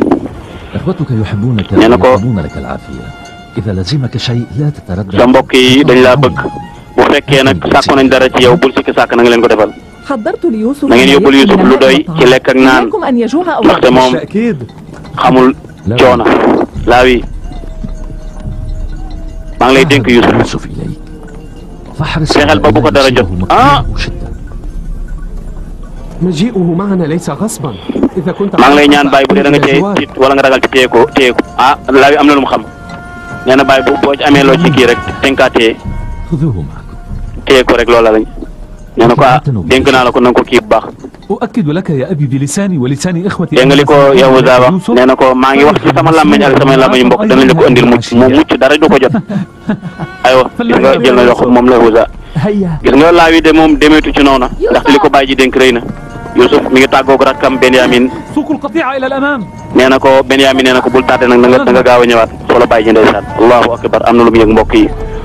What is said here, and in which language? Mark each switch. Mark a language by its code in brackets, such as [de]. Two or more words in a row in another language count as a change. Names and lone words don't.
[ar] إخوتك يحبونك ويطلبون لك العافية. إذا لزمك شيء لا تتردد. [wo] sa mbokk yi dañ laa bëgg bu fekkee nag sàkku nañ dara ci yow bul sikki sàkk na nga leen ko defal. na ngeen yóbbul Youssouf lu doy ci lekk ak naan ndaxte moom xamul coono laa wi maa ngi lay dénk Youssouf fexeel ba bu ko dara jot ah. [ar] مجيئه معنا ليس غصبا إذا كنت [wo] maa ngi lay ñaan Baye bu dee da nga cee tiit wala nga ragal ci téye ko ah laa wi am na lu mu xam nee na Baye boo ci amee loo ci kii rek tenkaa téye ko rek loola lañ nee na ko ah dénk naa la ko na nga ko kii bu baax. [ar] أؤكد لك يا أبي بلساني ولسان إخوتي. [wo] dégg nga li ko Yahuza wax nee na ko maa ngi wax ci sama làmmiñ ak sama làmmiñ mbokk danañ la ko indil mucc dara du ko jot aywa gis nga jël na loxo moom la Yahuza gis nga laa wi de moom demeetu ci noona ndaxte li ko Baye ji dénk rëy na Youssouf mi ngi tàggoog rakkam Benyamin nee na ko Benyamin nee na ko bul tàtte nag na nga gaaw a ñëwaat solo Baye ji ndeysaan [ar] الله أكبر [wo] am na lu mu yëg mbokk yi